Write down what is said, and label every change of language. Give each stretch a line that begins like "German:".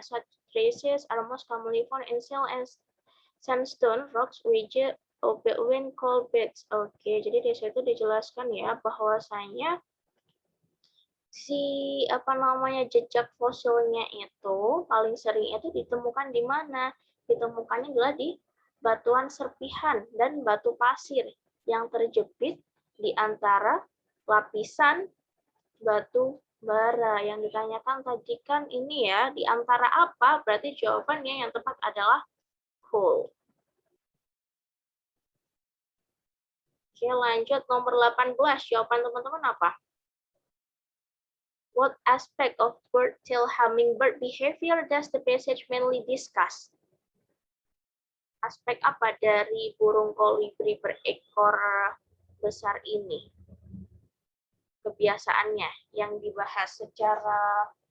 English: Such traces are most commonly found in shale and sandstone rocks which between coal beds.
Indonesian: Oke, jadi di situ dijelaskan ya bahwasanya si jejak fosilnya itu paling sering itu ditemukan di mana? Ditemukannya adalah di batuan serpihan dan batu pasir yang terjepit di antara lapisan batu bara. Yang ditanyakan tadi kan ini ya, di antara apa? Berarti jawabannya yang tepat adalah coal. Oke, lanjut nomor 18. Jawaban teman-teman apa?
English: What aspect of bird-tail hummingbird behavior does the passage mainly discuss?
Indonesian: Aspek apa dari burung kolibri berekor besar ini? Kebiasaannya yang dibahas secara